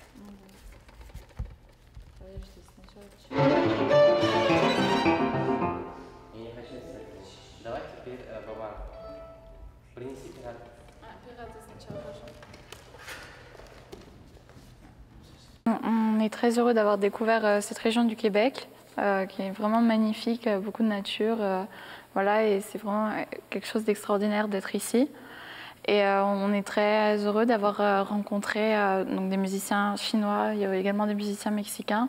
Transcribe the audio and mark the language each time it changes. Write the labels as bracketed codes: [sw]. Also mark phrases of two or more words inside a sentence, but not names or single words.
[ru] Подожди, сначала... Я не хочу это. Давай теперь, Баба, принеси пират. Пираты сначала, пожалуйста. [fr] On est très heureux d'avoir découvert cette région du Québec, qui est vraiment magnifique, beaucoup de nature. Voilà, et c'est vraiment quelque chose d'extraordinaire d'être ici. Et on est très heureux d'avoir rencontré donc des musiciens chinois, il y a également des musiciens mexicains.